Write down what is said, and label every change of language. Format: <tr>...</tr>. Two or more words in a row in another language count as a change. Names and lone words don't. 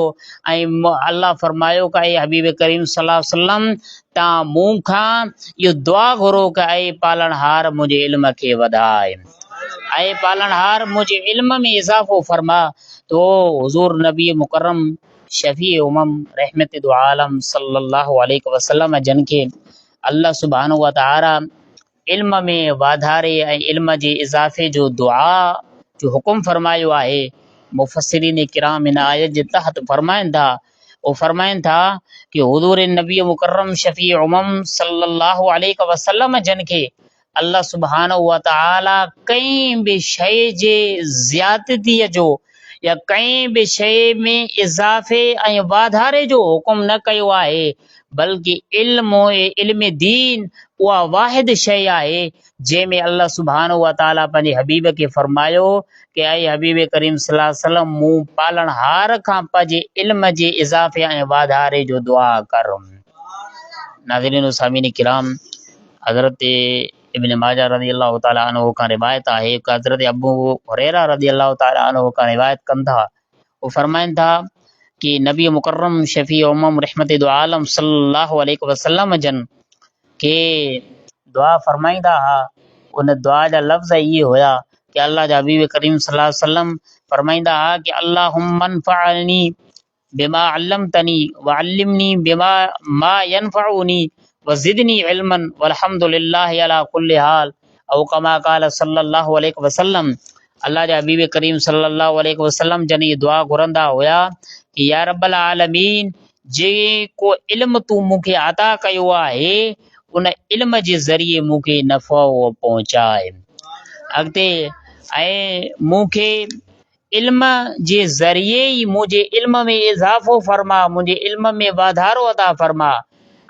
<sd>ऐं अल्लाह फरमायो का ऐं हबीब करीम</sd> <ar>صلى الله عليه وسلم</ar> <sd>तव्हां मूं खां इहो दुआ घुरो कि ऐं पालणहार मुंहिंजे इल्म खे वधाए, ऐं पालणहार मुंहिंजे इल्म में इज़ाफ़ो फरमा। तो हुजूर नबी मुकर्रम शफ़ी उमम रहमत दो आलम</sd> <ar>صلى الله عليه وسلم</ar> <sd>जन खे अल्लाह</sd> <ar>سبحانه وتعالى</ar> <sd>इल्म में वाधारे ऐं इल्म जे इज़ाफ़े जो दुआ जो हुकुम फरमायो आहे। मुफ़स्सिरीन किराम इन आयत जे तहत फरमाइनि था, वो फरमाइनि था कि हुजूर नबी मुकर्रम शफ़ी उमम</sd> <ar>صلى الله عليه وسلم</ar> <sd>जन खे अल्लाह</sd> <ar>سبحانه وتعالى</ar> <sd>कंहिं बि शइ जे ज़्यादतीअ जो या कंहिं बि शइ में इज़ाफ़े ऐं वाधारे जो हुकुम न कयो आहे, बल्कि इल्म दीन उहा वाहिद शइ आहे जंहिंमें अल्लाह</sd> <ar>سبحانه وتعالى</ar> <sd>पंहिंजे हबीब खे फरमायो कि ऐं हबीब करीम</sd> <ar>صلى الله عليه وسلم</ar> <sd>मूं पालणहार खां पंहिंजे इल्म जे इज़ाफ़े ऐं वाधारे जो दुआ कर। नाज़रीन व सामीन किराम, हज़रत इब्न माजा</sd> <ar>رضي الله تعالى عنه</ar> <sd>का रिवायत आहे, हज़रत अबू हुरैरा</sd> <ar>رضي الله تعالى عنه</ar> <sd>का रिवायत कनि था, वो फरमाइनि था कि नबी मुकर्रम शफ़ी उमम रहमत दो आलम</sd> <ar>صلى الله عليه وسلم</ar> <sd>जन के दुआ फरमाईंदा हुआ। उन दुआ जा लफ़्ज़ इहे हुया कि अल्लाह जा हबीब करीम</sd> <ar>صلى الله عليه وسلم</ar> <sd>फरमाईंदा हुआ कि</sd> <ar>اللهم انفعني بما علمتني وعلمني بما ما ينفعني وزدني علما والحمد لله على كل حال أو كما قال صلى الله عليه وسلم.</ar> <sd>अल्लाह जा हबीब करीम</sd> <ar>صلى الله عليه وسلم</ar> <sd>जन ये दुआ घुरंदा हुया कि</sd> <ar>يا رب العالمين</ar> <sd>जेको इल्म तूं मूंखे अता कयो आहे उन इल्म जे ज़रिए मूंखे नफ़ो पहुचाए। अॻिते ऐं मूंखे इल्म जे ज़रिए ई मुंहिंजे इल्म में इज़ाफ़ो फरमा, मुंहिंजे इल्म में वाधारो अता फरमा।</sd>